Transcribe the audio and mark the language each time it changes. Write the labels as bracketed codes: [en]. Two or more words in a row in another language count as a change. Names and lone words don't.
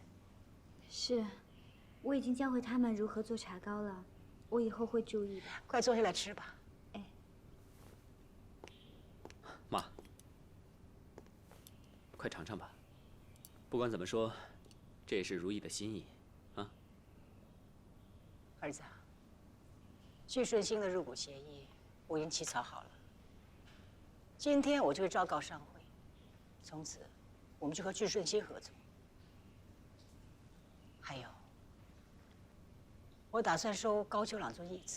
[zh] 是，我已經教會他們如何做茶糕了，我以後會注意的。快坐下來吃吧。哎，媽，快嘗嘗吧。不管怎麼說，這也是如意的心意啊。兒子，聚順興的入股協議我已經起草好了。今天我就會昭告商會，從此我們就和聚順興合作。還有，我打算收高秋朗做義子。